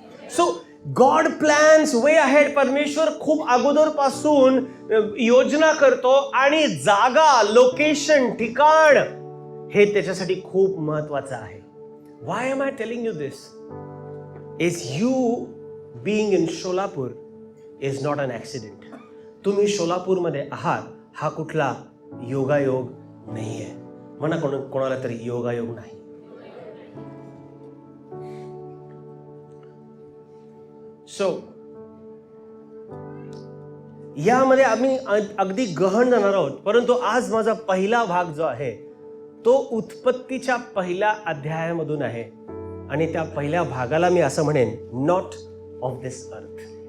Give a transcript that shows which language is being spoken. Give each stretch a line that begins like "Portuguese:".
English: So God plans way ahead.
Marathi: परमेश्वर खूप अगोदरपासून योजना करतो आणि जागा, लोकेशन, ठिकाण हे त्याच्यासाठी खूप महत्वाचं आहे.
English: Why am I telling you this? Is you being in Sholapur is not an accident.
Marathi: तुम्ही सोलापूरमध्ये आहात हा कुठला योगायोग नाही आहे. म्हणा कोणाला तरी योगायोग नाही. सो यामध्ये आम्ही अगदी गहन जाणार आहोत, परंतु आज माझा पहिला भाग जो आहे तो उत्पत्तीच्या पहिल्या अध्यायामधून आहे आणि त्या पहिल्या भागाला मी असं म्हणेन,
English: Not of this earth.